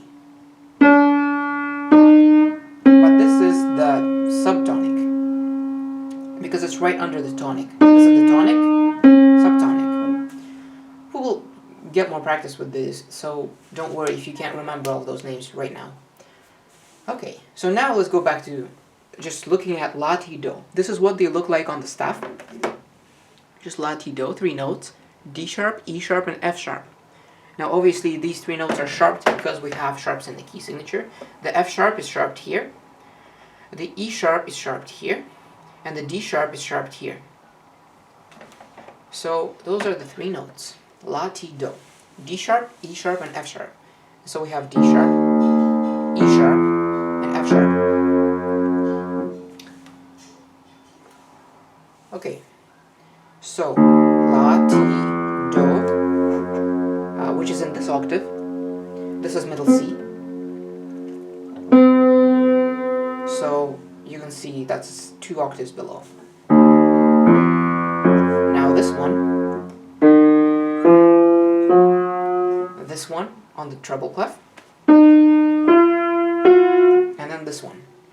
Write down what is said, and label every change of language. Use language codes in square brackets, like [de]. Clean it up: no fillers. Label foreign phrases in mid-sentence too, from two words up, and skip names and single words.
[en] But this is the subtonic because it's right under the tonic. This is the tonic, subtonic. We'll get more practice with this, so don't worry if you can't remember all those names right now. Okay, so now let's go back to just looking at la, ti, do. This is what they look like on the staff. Just la, ti, do, 3 notes. D sharp, E sharp, and F sharp. Now obviously these 3 notes are sharped because we have sharps in the key signature. The F sharp is sharped here. The E sharp is sharped here. And the D sharp is sharped here. So those are the 3 notes. La, ti, do. D sharp, E sharp, and F sharp. So we have D sharp, E sharp, and F sharp. Okay, so la, ti, do, which is in this octave. This is middle C. So you can see that's 2 octaves below. Now this one on the treble clef, and then this one.